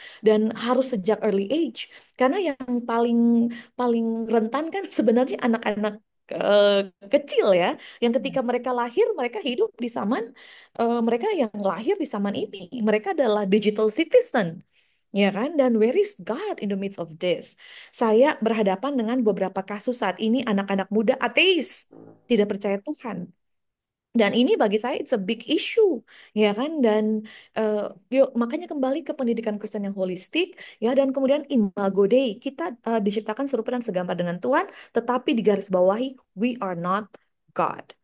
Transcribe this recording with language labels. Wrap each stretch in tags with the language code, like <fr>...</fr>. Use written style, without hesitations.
<id>Dan harus sejak</id> <en>early age</en> <id>karena yang paling paling rentan kan sebenarnya anak-anak eh, kecil ya, yang ketika mereka lahir mereka hidup di zaman mereka yang lahir di zaman ini mereka adalah</id> <en>digital citizen.</en> <id>Ya kan? Dan</id> <en>where is God in the midst of this?</en> <id>Saya berhadapan dengan beberapa kasus saat ini anak-anak muda ateis, tidak percaya Tuhan. Dan ini bagi saya</id> <en>it's a big issue,</en> <id>ya kan? Dan eh, yuk makanya kembali ke pendidikan Kristen yang holistik, ya. Dan kemudian imago Dei, kita diciptakan serupa dan segambar dengan Tuhan, tetapi di garis bawahi</id> <en>we are not God.</en>